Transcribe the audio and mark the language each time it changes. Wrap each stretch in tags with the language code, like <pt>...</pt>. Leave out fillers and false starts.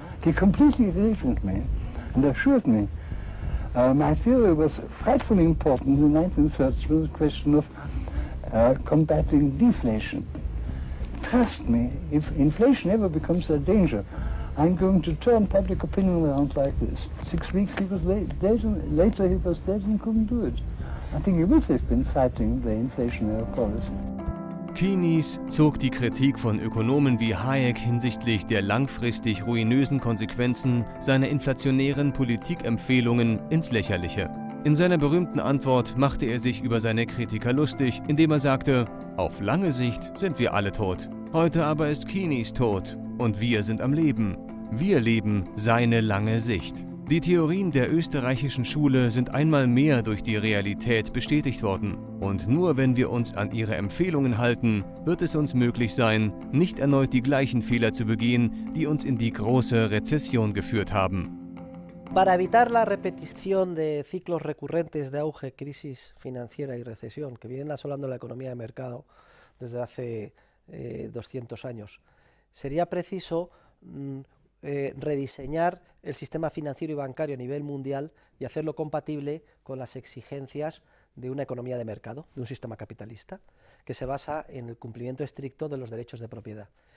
<en>He completely agreed with me and assured me my theory was frightfully important in the 1930s with the question of combating deflation. Trust me, if inflation ever becomes a danger, I'm going to turn public opinion around like this. 6 weeks he was late. Later he was dead and couldn't do it. I think he would have been fighting the inflationary policy.</en> <de>Keynes zog die Kritik von Ökonomen wie Hayek hinsichtlich der langfristig ruinösen Konsequenzen seiner inflationären Politikempfehlungen ins Lächerliche. In seiner berühmten Antwort machte er sich über seine Kritiker lustig, indem er sagte, auf lange Sicht sind wir alle tot. Heute aber ist Keynes tot und wir sind am Leben. Wir leben seine lange Sicht. Die Theorien der österreichischen Schule sind einmal mehr durch die Realität bestätigt worden. Und nur wenn wir uns an ihre Empfehlungen halten, wird es uns möglich sein, nicht erneut die gleichen Fehler zu begehen, die uns in die große Rezession geführt haben.</de> <es>Para evitar la repetición de ciclos recurrentes de auge, crisis financiera y recesión que vienen asolando la economía de mercado desde hace 200 años, sería preciso rediseñar el sistema financiero y bancario a nivel mundial y hacerlo compatible con las exigencias de una economía de mercado, de un sistema capitalista, que se basa en el cumplimiento estricto de los derechos de propiedad.</es>